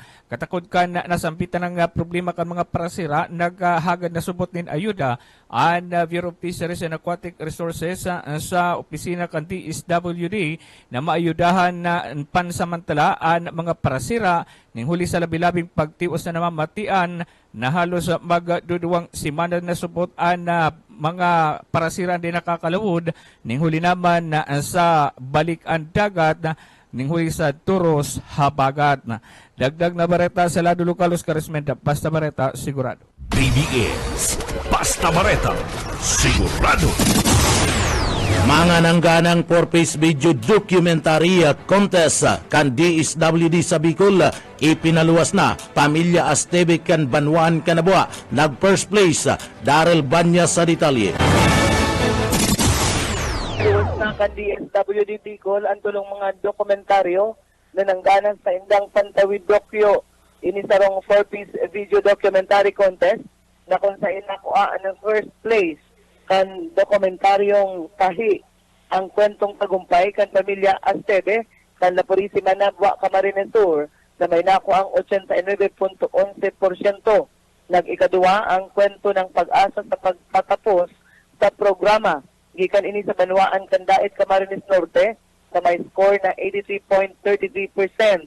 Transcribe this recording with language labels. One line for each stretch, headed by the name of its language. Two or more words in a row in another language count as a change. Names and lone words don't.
Bikol: Katakod ka na nasampitan ng problema kan mga parasira, naghagad na subot nin ayuda ang Bureau of Fisheries and Aquatic Resources sa opisina kan DSWD na maayudahan na pansamantala ang mga parasira ning huli sa labi-labing pagtios na namamatian na halos magduduwang simana na subot ang mga parasira din nakakalawod ning huli naman na sa balik ang dagat ning huli sa turos habagat. Dagdag na bareta sa lado lokal Oscar Esmenda, basta bareta sigurado. BBS Basta Bareta Sigurado. Mga nangganang 4-piece
English: video documentary contest
Bikol: kan DSWD sa Bicol ipinaluwas na Pamilya Astebe kan Banwan Kanabua. Nag
English: first place
Bikol: Daryl Banya sa detalye. Iwas na kan DSWD Bicol ang tulong mga dokumentaryo na nangganan sa Indang Pantawid Dokyo. Inisarong 4-piece
English: video documentary contest
Bikol: na kung saan nakuha ang
English: first place
Bikol: kan dokumentaryong Tahi, ang kwentong tagumpay kan Pamilya Astebe kan La Purísima Nabwa, Camarines Sur na may nakuha ang 89.11%. Nag-ikaduwa ang kwento ng pag-asa sa pagtatapos sa programa gikan ini sa Banwaan Kandait, Camarines Norte na may score na 83.33%.